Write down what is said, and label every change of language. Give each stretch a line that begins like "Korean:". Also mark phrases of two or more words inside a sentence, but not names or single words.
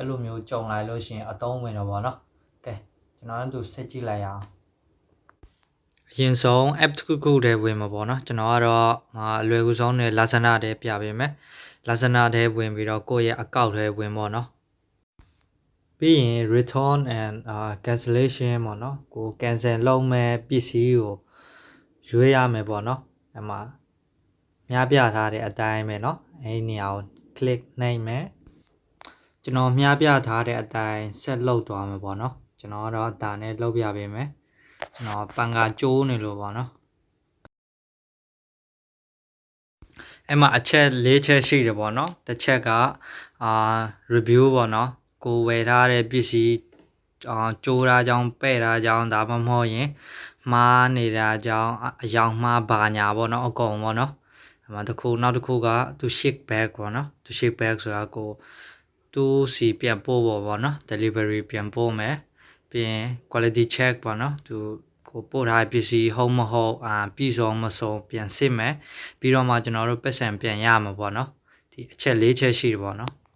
Burmese: လိုမျိုးကြုံလိုက်လို့ရှိရင်အသုံးဝင်တော့ပေါ့နော်ကဲကျွန်တော်တို့စစ်ကြည့်လိုက်ရအောင်အရင်ဆုံး app တစ်ခုတည်းဝင်မှာပေါ့ နော်ကျွန်တော်ကတော့အလွယ်ကူဆုံးနဲ့ Lazada တည်းပြပေးမယ် Lazada တည်းဝင်ပြီးတော့ကိုယ့်ရဲ့ account ထဲဝင်ပေါ့နော်ပြီးရင်
English: return and cancellation
Burmese: ပေါ့နော်ကို cancel လုပ်မဲ့ပစ္စည်းကိုရွေးရမယ်ပေါ့နော်အဲ့မှာမြားပြထားတဲ့အတိုင်းပဲเนาะအဲ့ဒီနေရာကို click နှိပ်မယ်ကျွန်တော်မြားပြထားတဲ့အတိုင်း set လုပ်သွားမယ်ပေါ့နော်ကျွန်တော်ကတော့ဒါနဲ့လုပ်ပြပေးမယ်ကျွန်တော်ပန်ကာကျိုးနေလို့ပေါ့နော် အဲ့မှာအချက်၄ချက်ရှိတယ်ပေါ့နော်တစ်ချက်ကreview ပေါ့နော်ကိုဝယ်ထားတဲ့ပစ္စည်းကျိုးတာကြောင့်ပဲ့တာကြောင့် ဒါမှမဟုတ်ရင်မှားနေတာကြောင့်အယောင်မှားဘာညာပေါ့နော်အကုန်ပေါ့နော်အဲ့မှာနောက်တစ်ခုကသူ
English: ship back
Burmese: ပေါ့နော်သူ
English: ship back
Burmese: ဆိုတာကိုသူစီပြန်ပို့ပေါ့နော် delivery ပြန်ပို့မယ်ပြီးရင်
English: quality check
Burmese: ပေါ့နော်သူကိုပို့ထားတဲ့ပစ္စည်းဟုတ်မဟုတ်ပြည်စုံမစုံပြန်စစ်မယ်ပြီးတော့မှကျွန်တော်တို့ပတ်စံပြန်ရမှာပေါ့နော်ဒီအချက်၄ချက်ရှိတယ်ပေါ့နော်